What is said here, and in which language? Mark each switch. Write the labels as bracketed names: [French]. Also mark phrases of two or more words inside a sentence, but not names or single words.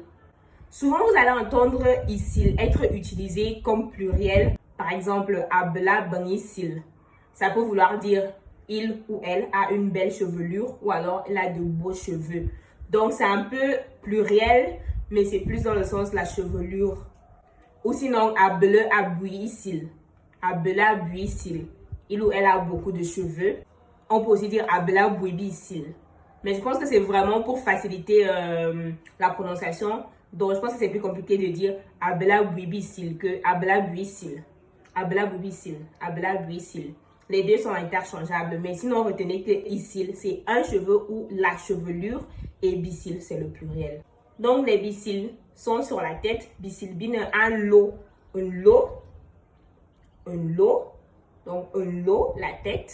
[French] Souvent, vous allez entendre isil être utilisé comme pluriel. Par exemple, [Ewondo] abla bangisil. [French] Ça peut vouloir dire il ou elle a une belle chevelure ou alors elle a de beaux cheveux. Donc, c'est un peu pluriel, mais c'est plus dans le sens de la chevelure. Ou sinon, [Ewondo] able abuisil. Able abuisil. [French] Il ou elle a beaucoup de cheveux. On peut aussi dire [Ewondo] abla buibisil. [French] Mais je pense que c'est vraiment pour faciliter la prononciation. Donc, je pense que c'est plus compliqué de dire [Ewondo] abla buibisil [French] que [Ewondo] abla buisil. Abla buibisil. Abla buisil. [French] Les deux sont interchangeables. Mais sinon, retenez que isil, c'est un cheveu ou la chevelure. Et bisil, c'est le pluriel. Donc, les bisil sont sur la tête. [Ewondo] Bisil bin un lot. Un lot. Un lot. [French] Donc, [Ewondo] un lot, [French] la tête.